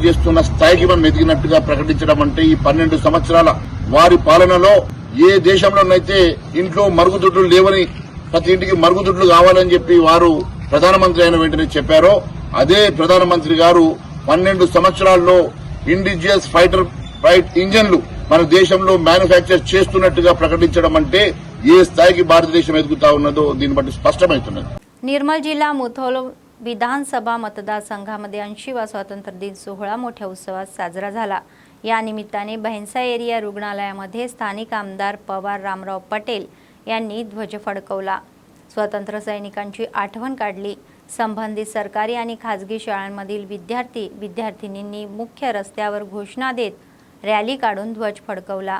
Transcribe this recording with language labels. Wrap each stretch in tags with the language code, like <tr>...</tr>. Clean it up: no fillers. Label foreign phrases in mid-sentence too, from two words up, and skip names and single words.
<te>చేస్తున్న స్థాయికి మనం ఎదిగినట్టుగా ప్రకటించడం అంటే ఈ 12 సంవత్సరాల వారి పాలనలో ఏ దేశంలోనైతే ఇంట్లో మరుగుదొడ్లు లేవని ప్రతి ఇంటికి మరుగుదొడ్లు కావాలని చెప్పి వారు ప్రధానమంత్రి అయిన వెంటనే చెప్పారో అదే ప్రధానమంత్రి గారు 12 సంవత్సరాల్లో</te> <en>indigenous fight</en> <te>ఇంజన్లు మన దేశంలో మ్యానుఫ్యాక్చర్ చేస్తున్నట్టుగా ప్రకటించడం అంటే ఏ స్థాయికి భారతదేశం ఎదుగుతా ఉన్నదో దీన్ని బట్టి స్పష్టమవుతున్నది।</te> <mr>निर्मल जिल्हा मुधोल विधानसभा मतदारसंघामध्ये 80वा स्वातंत्र्य दिन सोहळा मोठ्या उत्सवात साजरा झाला। या निमित्ताने बहन्सा एरिया रुग्णालयामध्ये स्थानिक आमदार पवार रामराव पटेल यांनी ध्वज फडकवला। स्वातंत्र्य सैनिकांची आठवण काढली। संबंधित सरकारी आणि खासगी शाळांमधील विद्यार्थिनींनी मुख्य रस्त्यावर घोषणा देत रॅली काढून ध्वज फडकवला।</mr>